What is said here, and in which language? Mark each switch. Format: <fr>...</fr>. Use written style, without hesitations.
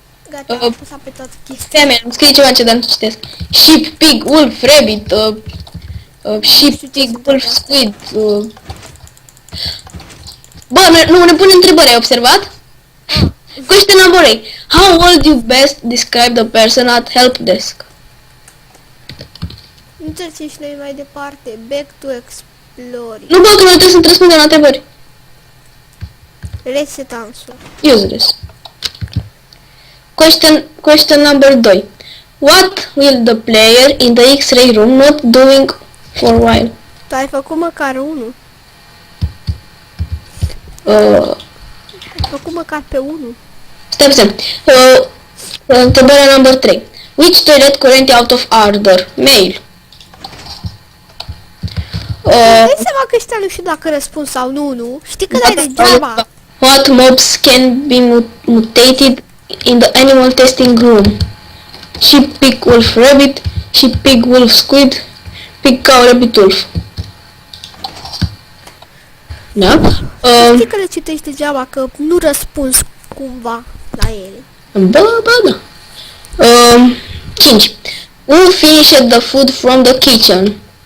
<ro>Gata, am apăsat pe toate chestiile. Femei, îmi scrie ceva ce dar nu citesc.</ro> <en>Sheep, pig, wolf, rabbit. Sheep, pig, wolf, squid.</en> <ro>Bă, nu ne pune întrebări, ai observat?</ro> <en>Question number 8. How would you best describe the person at help desk?</en> <ro>Nu treci și noi mai departe.</ro> <en>Back to exploring.</en> <ro>Nu, bă, că noi trebuie să răspundem la întrebări.</ro> <en>Reset answer. Useless. Question number 2. What will the player in the X-ray room not doing for a while?</en> <ro>Tu ai făcut măcar unul. Ai făcut măcar pe unul. Stai puțin. Întrebarea number 3.</ro> <en>Which toilet currently out of order? Mail.</en> <ro>Dai seama că ăștia nu știu dacă răspund sau nu. Știi că dai degeaba.</ro> <en>What mobs can be mutated in the animal testing room? sheep, pig, wolf, rabbit, sheep, pig, wolf, squid, pig, cow, rabbit, wolf.</en> <ro>Da? Știi că le citești degeaba, că nu răspunzi cumva la ele. Ba, da. 5.</ro> <en>Who finished the food from the kitchen?</en>